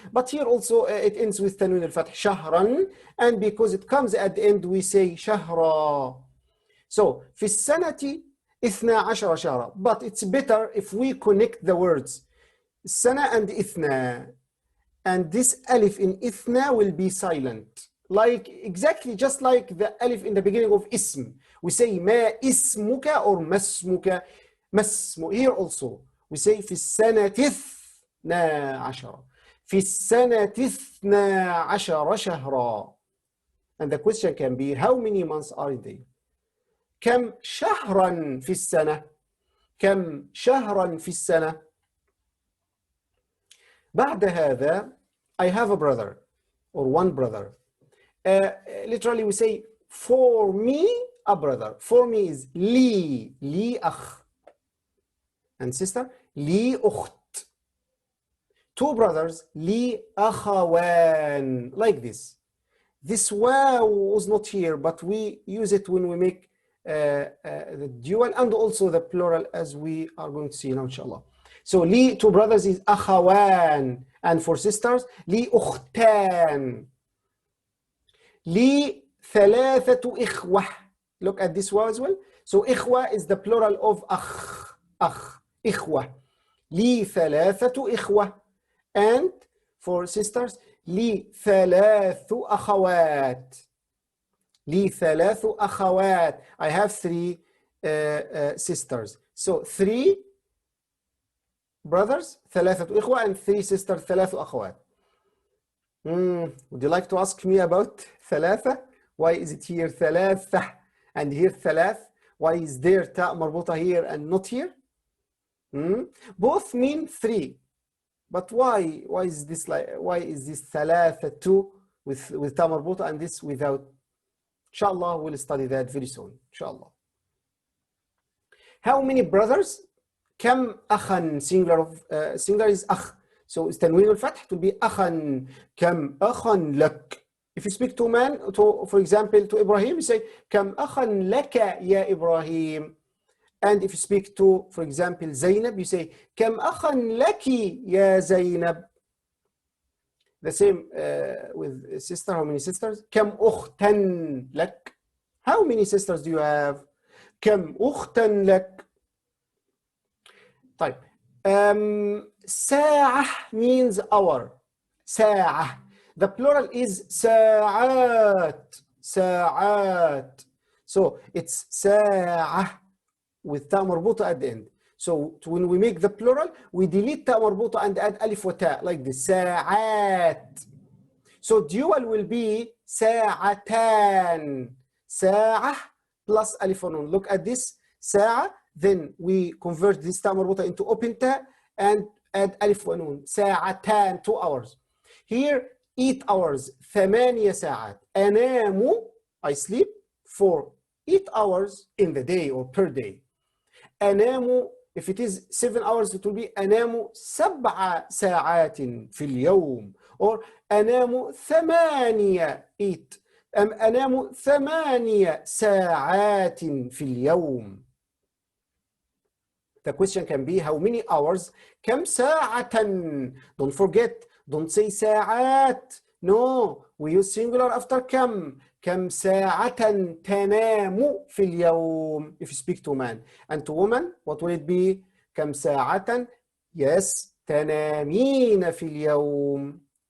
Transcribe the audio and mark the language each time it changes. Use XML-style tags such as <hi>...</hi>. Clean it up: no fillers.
<en>But here also it ends with تنوين الفتح شهرا, and because it comes at the end we say شهرا. So</en> <ar>في السنة 12 شهرا,</ar> <en>but it's better if we connect the words السنة and إثنى, and this ألف in إثنى will be silent, like exactly just like the ألف in the beginning of اسم. We say</en> <ar>ما اسمك or ما اسمك.</ar> <en>Here also we say</en> <ar>في السنة 12 في السنة 12 شهرا,</ar> <en>and the question can be how many months are there?</en> <ar>كم شهرا في السنة؟ كم شهرا في السنة؟ بعد هذا</ar> <en>I have a brother or one brother. Literally we say for me a brother. For me is</en> <ar>لي أخ,</ar> <en>and sister</en> <ar>لي أخت.</ar> <en>Two brothers</en> <ar>لي أخوان,</ar> <en>like this. This wow was not here, but we use it when we make the dual and also the plural, as we are going to see now inshallah. So لي two brothers is أخوان, and for sisters</en> <ar>لي أختان. لي ثلاثة إخوة.</ar> <en>Look at this wow as well. So إخوة is the plural of أخ إخوة.</en> <ar>لي ثلاثة إخوة,</ar> <en>and for sisters</en> <ar>لي ثلاث أخوات. لي ثلاث أخوات.</ar> <en>I have three sisters. So three brothers</en> <ar>ثلاثة إخوة,</ar> <en>and three sisters</en> <ar>ثلاث أخوات.</ar> <en>Would you like to ask me about ثلاثة? Why is it here ثلاثة and here ثلاث? Why is there تاء مربوطة here and not here? Both mean three, but why is this ثلاثة two with تاء مربوطة and this without? Inshallah we'll study that very soon. Inshallah. How many brothers?</en> <ar>كم أخا, singular is أخ.</ar> <en>So it's تنوين الفتح, it will be أخا.</en> <ar>كم أخا لك.</ar> <en>If you speak to a man, for example, to Ibrahim, you say</en> <ar>كم أخا لك يا إبراهيم.</ar> <en>And if you speak to, for example, Zainab, you say</en> <ar>كم أخا لك يا زينب.</ar> <en>The same with sister. How many sisters?</en> <ar>كم أختا لك.</ar> <en>How many sisters do you have?</en> <ar>كم أختا لك. طيب.</ar> <en>ساعة means hour.</en> <ar>ساعة.</ar> <en>The plural is ساعات.</en> <ar>ساعات.</ar> <en>So it's ساعة with تاء مربوطة at the end. So when we make the plural, we delete تاء مربوطة and add ألف وتاء like this.</en> <ar>ساعات.</ar> <en>So dual will be ساعتان.</en> <ar>ساعة plus ألف ونون.</ar> <en>Look at this. ساعة. Then we convert this تاء مربوطة into open تاء and add ألف ونون. ساعتان 2 hours. Here 8 hours.</en> <ar>8 ساعات.</ar> <en>أنام, I sleep for 8 hours in the day or per day.</en> <ar>أنام,</ar> <en>if it is 7 hours, it will be</en> <ar>أنام 7 ساعات في اليوم, or أنام 8 أنام 8 ساعات في اليوم.</ar> <en>The question can be how many hours?</en> <ar>كم ساعة.</ar> <en>Don't forget, don't say ساعات. No, we use singular after كم.</en> <ar>كم ساعة تنام في اليوم</ar> <en>if you speak to man. And to woman, what will it be?</en> <ar>كم ساعة,</ar> <en>yes,</en> <ar>تنامين في اليوم.</ar>